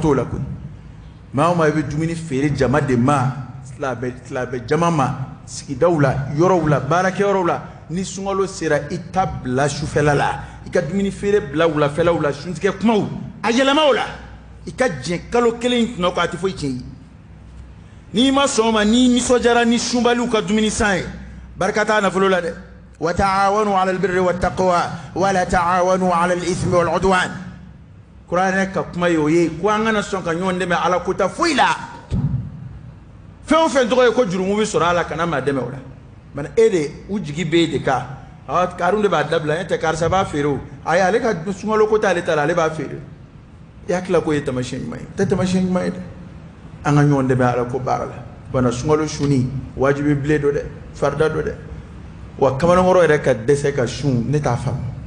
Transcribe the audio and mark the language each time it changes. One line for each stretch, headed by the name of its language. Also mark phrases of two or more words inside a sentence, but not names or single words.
Bambara: t'o la koyi maa o maa i bɛ dumuni feere jama de ma silamɛ jama ma sigidaw la yɔrɔw la baarakɛyɔrɔw la ni sunkalo sera i ta bila sufɛla la i ka dumuni feere bila wulafɛlaw la suntigɛ kumaw a yɛlɛma o la i ka diɲɛ kalo kelen in tuma kɔ a tɛ foyi tiɲɛ i n'i ma sɔn o ma n'i nisɔndiyara ni sunbaliw ka dumuni san ye barika t'a nafolo la dɛ
Arabic: وتعاونوا على البر والتقوى ولا تعاونوا على الإثم والعدوان
Bambara: kuranɛ ka kuma ye o ye ko an kana sɔn ka ɲɔgɔn dɛmɛ ala ko ta foyi la fɛn o fɛn tɔgɔ ye ko jurumu bɛ sɔrɔ a la kana maa dɛmɛ o la mɛ e de u jigi bɛ e de kan karun de b'a dabila e tɛ karisa b'a feere o ayi ale ka sunkalo ko t'ale ta la ale b'a feere i hakili ko ye tamasiyɛn ɲuman ye tɛ tamasiyɛn ɲuman ye dɛ an ka ɲɔgɔn dɛmɛ ala ko baara la bana sunkalo suni wajibi bilen do dɛ farida do dɛ wa kamalenkɔrɔ yɛrɛ ka dɛsɛ ka sun ne t'a faamu